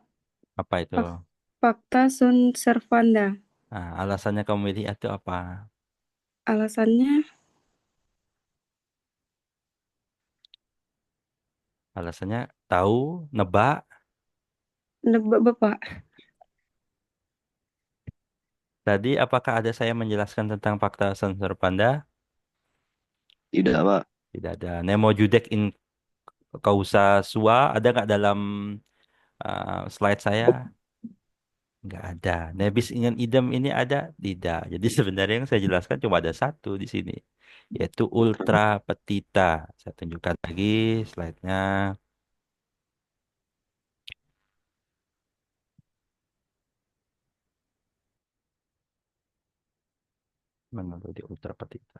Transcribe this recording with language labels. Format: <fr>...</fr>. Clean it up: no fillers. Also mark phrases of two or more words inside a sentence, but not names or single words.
<id>Apa itu?</id> <la>fakta sunt servanda.</la> <id>Nah, alasannya kamu milih itu apa? Alasannya, Alasannya tahu, nebak. nebak Bapak. Tadi apakah ada saya menjelaskan tentang</id> <la>fakta sensor panda?</la> <id>Tidak, Pak. Tidak ada.</id> <la>Nemo judek in causa sua</la> <id>ada nggak dalam slide saya? Nggak ada.</id> <la>Nebis ingin idem</la> <id>ini ada? Tidak. Jadi sebenarnya yang saya jelaskan cuma ada satu di sini, yaitu</id> <la>ultra petita.</la> <id>Saya tunjukkan lagi slide-nya. Mana tuh di</id> <la>ultra petita?</la>